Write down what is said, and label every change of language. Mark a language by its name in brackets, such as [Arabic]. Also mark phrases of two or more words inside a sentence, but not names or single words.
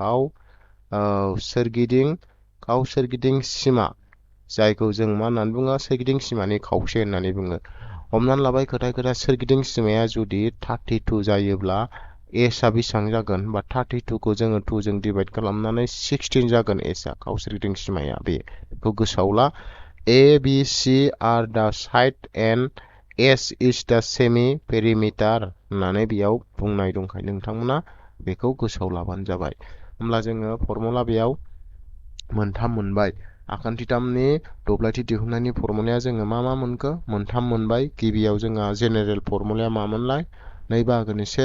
[Bodo] सोरगिदिं सिमा जायखौ जों मा होननानै बुङो सोरगिदिं सिमानि खावसे होननानै बुङो हमनानै लाबाय खोथा सोरगिदिं सिमाया जुदि 32 जायोब्ला s आ बेसेबां जागोन होनबा 32 खौ जोङो 2 जों डिभाइड खालामनानै 16 जागोन s आ खाव सोरगिदिं सिमाया बेखौ गोसोआव ला [English] a b c are the side and s is the semi perimeter [Bodo] होननानै बेयाव बुंनाय दंखायो नोंथांमोना बेखौ गोसोआव लाबानो जाबाय होमब्ला जोङो फर्मुला बेयाव मोनथाम मोनबाय आखान्थिथामनि दब्लायथि दिहुननायनि फर्मुलाया जोङो मा मोनखो मोनथाम मोनबाय गिबियाव जोंहा [English] general formula [Bodo] मामोनलाय 2 बाहागोनि 1